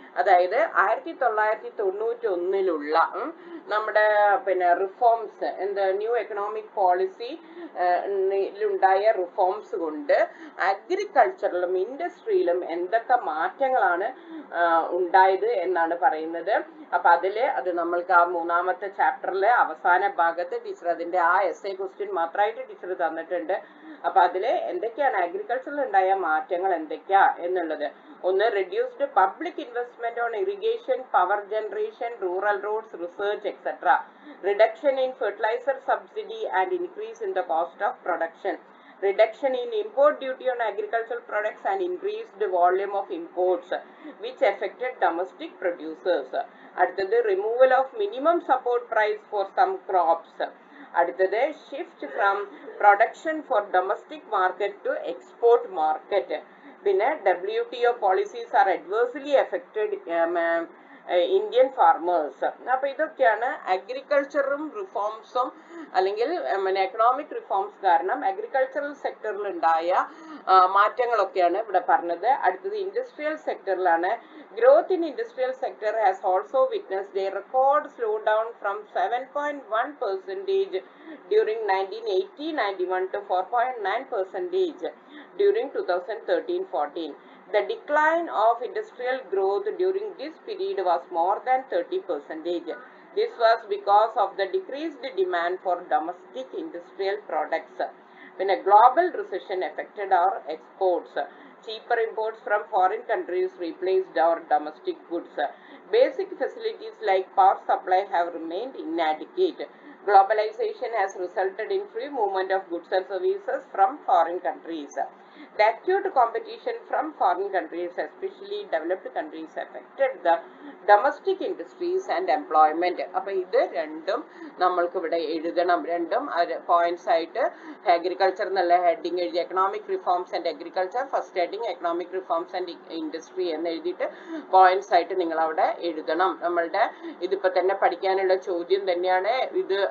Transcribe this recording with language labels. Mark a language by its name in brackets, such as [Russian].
[Malayalam] അതായത് 1991 നമ്മുടെ reforms, new economic policy ലുണ്ടായ reforms കൊണ്ട് അഗ്രികൾച്ചറിലും ഇൻഡസ്ട്രിയിലും എന്തൊക്കെ മാറ്റങ്ങളാണ് ഉണ്ടായത് എന്നാണ് പറയുന്നത്. അപ്പൊ അത് നമ്മൾക്ക് ആ മൂന്നാമത്തെ ചാപ്റ്ററിലെ അവസാന ഭാഗത്ത് ടീച്ചർ അതിന്റെ ആ essay ക്വസ്റ്റ്യൻ മാത്രമായിട്ട് ടീച്ചർ തന്നിട്ടുണ്ട്. അപ്പൊ അതില് എന്തൊക്കെയാണ് അഗ്രികൾച്ചറിൽ ഉണ്ടായ മാറ്റങ്ങൾ എന്തൊക്കെയാ എന്നുള്ളത്. [English] ഒന്ന്, reduced public investment on irrigation, power generation, rural roads, research, etc. Reduction in fertilizer subsidy and increase in the cost of production. Reduction in import duty on agricultural products and increased volume of imports which affected domestic producers. അടുത്തത് removal of minimum support price for some crops. അടുത്തത് shift from production for domestic market to export market. പിന്നെ WTO policies are adversely affected Indian farmers. [Malayalam] അപ്പൊ ഇതൊക്കെയാണ് അഗ്രികൾച്ചറും റിഫോംസും അല്ലെങ്കിൽ economic reforms കാരണം agricultural സെക്ടറിൽ ഉണ്ടായ മാറ്റങ്ങളൊക്കെയാണ് ഇവിടെ പറഞ്ഞത്. അടുത്തത് industrial സെക്ടറിലാണ്. [English] Growth in industrial sector has also witnessed a record slow down from 7.1% during 1980-91 to 4.9% during 2013-14. The decline of industrial growth during this period was more than 30%. This was because of the decreased demand for domestic industrial products. When a global recession affected our exports, cheaper imports from foreign countries replaced our domestic goods. Basic facilities like power supply have remained inadequate. Globalization has resulted in free movement of goods and services from foreign countries. The acute competition from foreign countries, especially developed countries, affected the domestic industries and employment. [Malayalam] അപ്പോൾ ഇത് രണ്ടും നമ്മൾക്ക് ഇവിടെ എഴുതണം. രണ്ടും points ആയിട്ട് agriculture എന്നുള്ള heading എഴുതി economic reforms and agriculture, first heading economic reforms and industry എന്ന് എഴുതിയിട്ട് പോയിന്റ്സ് ആയിട്ട് നിങ്ങൾ അവിടെ എഴുതണം. നമ്മളുടെ ഇതിപ്പോ തന്നെ പഠിക്കാനുള്ള ചോദ്യം തന്നെയാണ് ഇത്.